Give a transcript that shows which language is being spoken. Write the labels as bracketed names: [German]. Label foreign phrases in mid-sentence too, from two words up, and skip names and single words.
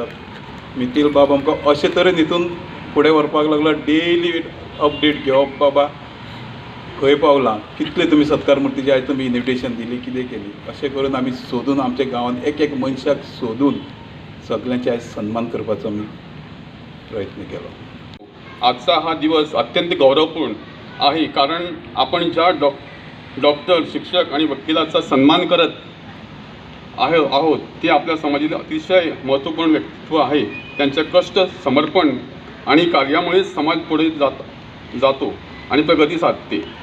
[Konkani] मितील बाब आमकां अशे तरेन हितून फुडें व्हरपाक लागलो. डेली अपडेट घेवप, बाबा खंय पावलां, कितले तुमी सत्कार मुर्तीचे आयज तुमी इन्विटेशन दिली, कितें केली, अशें करून आमी सोदून आमच्या गांवांत एक मनशाक सोदून सगळ्यांचे आयज सन्मान करपाचो आमी प्रयत्न केलो. [Marathi] आजचा हा दिवस अत्यंत गौरवपूर्ण आहे, कारण आपण ज्या डॉक्टर, शिक्षक आणि वकिलाचा सन्मान करत आहोत ते आपल्या समाजातील अतिशय महत्त्वपूर्ण व्यक्तित्व आहे. त्यांचे कष्ट, समर्पण आणि कार्यामुळे समाज पुढे जातो आणि प्रगती साधते.